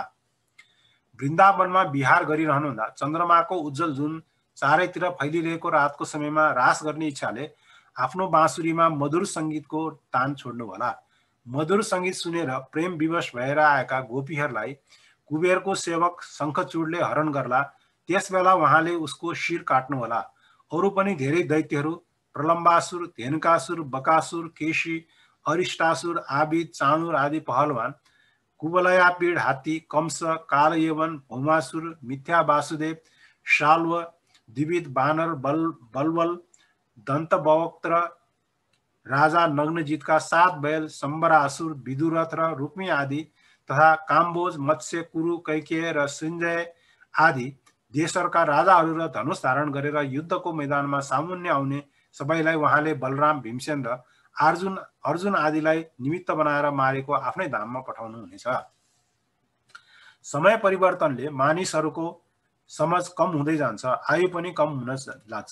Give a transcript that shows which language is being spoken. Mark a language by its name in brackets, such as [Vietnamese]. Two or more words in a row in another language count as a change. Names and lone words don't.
[Nepali] वृन्दावनमा विहार गरिरहनुहुँदा चन्द्रमाको उज्जवल जुन चारैतिर फैलिरहेको रातको समयमा रास गर्ने इच्छाले आफ्नो बाँसुरीमा मधुर सङ्गीतको तान छोड्नु होला। मधुर सङ्गीत सुनेर प्रेम विवश भएर आएका गोपीहरूलाई कुबेरको सेवक शङ्खचूडले हरण गर्ला। त्यसबेला उहाँले उसको शिर काट्नु होला। अरू पनि धेरै दैत्यहरू प्रलम्बासुर, धेनुकासुर, बकासुर, केशी, अरिष्टासुर, आबिद, चाणुर आदि पहलवान, कुवलयापीड हात्ती, कंस, कालयवन, भौमासुर, मिथ्या वासुदेव, शाल्व, द्विविध बानर, बलवल, दन्तवक्त्र, राजा नग्नजितका 7 बैल, सम्बरासुर, विदुरथ र रुक्मी आदि तथा काम्बोज, मत्स्य, कुरु, कैकेय र सञ्जय आदि देशहरूका राजाहरू र धनुष धारण गरेर युद्धको मैदानमा सामुन्य आउने सबैलाई उहाँले बलराम, भीमसेन र अर्जुन आदिलाई निमित्त बनाएर मारेको आफ्नै धाममा पठाउनुहुनेछ। समय परिवर्तनले मानिसहरूको समझ कम हुँदै जान्छ, आयु पनि कम हुन लाग्छ।